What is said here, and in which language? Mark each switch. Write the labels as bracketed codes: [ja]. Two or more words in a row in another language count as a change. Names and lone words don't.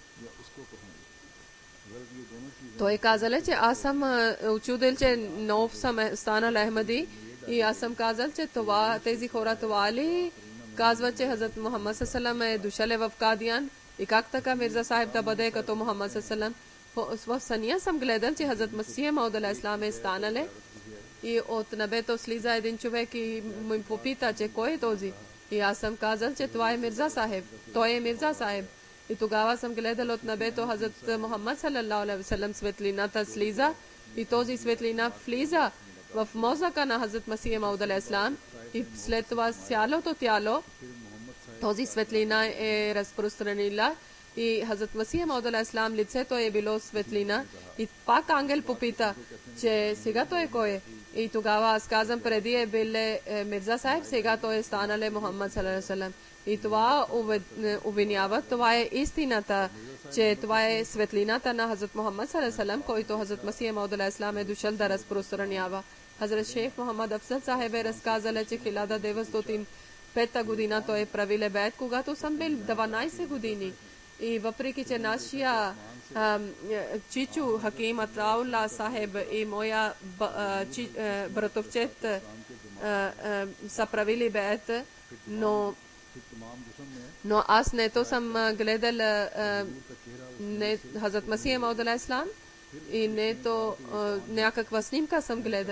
[bg] Той казале, че аз съм учудил, че нов съм станал Ахмеди и аз съм казал, че тези хора това ли казва, че Хазрат Мухаммад Салам е дошъл в Кадиян и как така Мирза Сахиб да бъде като Мухаммад Салам. В съня съм гледал, че Хазрат Масия Мауд алейхиссалам е станале и от небето слиза един човек и му попита, че кой е този. И аз съм казал, че това е Мирза Сахиб. Той е Мирза Сахиб. И тогава съм гледал от небето Хазрат Мухаммад [ar] صلى الله عليه وسلم [bg] светлината слиза и този светлина влиза в мозъка на Хазрат Масия Мауд алейхиссалам и след това цялото тяло този светлина е разпространила. И Хазрат Масия Мауд алейхиссалам лицето е било светлина и пак ангел попита, че сега той кой е. И тогава аз казвам, преди е бил Мирза Сахиб, сега той е станал Мухаммад [ar] صلى الله عليه وسلم. [bg] И това обвинява, това е истината, че това е светлината на Хазрат Мухаммад [ar] صلى الله عليه وسلم, [bg] който Хазрат Масия Мауд алейхиссалам е дошъл да разпространява. Хазрат Шейх Мухаммад Афзал Сахиб е разказал, че 1905 година той е правил бейт, когато съм бил 12 години. И въпреки, че нашия чичу Хаким Атаулла Сахеб и моя братовчет са правили бейт, но аз нето съм гледал Хазрат Масия Мауд алейхиссалам и нето някаква снимка съм гледал.